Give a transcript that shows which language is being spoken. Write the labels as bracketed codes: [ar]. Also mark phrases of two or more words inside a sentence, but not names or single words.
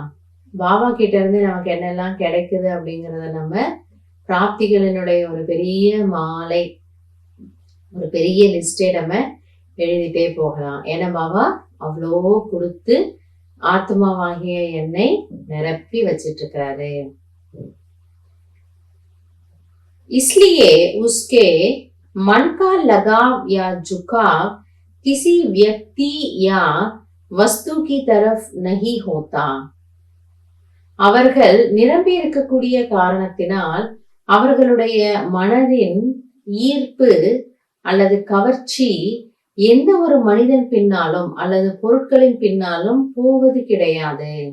[ta] பாபா கிட்ட இருந்து நமக்கு என்னெல்லாம் கிடைக்குது அப்படிங்கிறத நம்ம பிராப்திகளினுடைய ஒரு பெரிய மாலை, ஒரு பெரிய லிஸ்டே நம்ம எழுதிட்டே போகலாம். ஏன்னா பாபா அவ்வளோ கொடுத்து ஆத்மாவாகிய என்னை நிரப்பி வச்சிட்டு இருக்கிறாரு. [hi] इसलिए उसके मन का लगाव या झुकाव किसी व्यक्ति या वस्तु की तरफ नहीं होता. [ta] அவர்கள் நிரம்பி இருக்கக்கூடிய காரணத்தினால் அவர்களுடைய மனதின் ஈர்ப்பு அல்லது கவர்ச்சி எந்த ஒரு மனிதன் பின்னாலும் அல்லது பொருட்களின் பின்னாலும் போவது கிடையாது.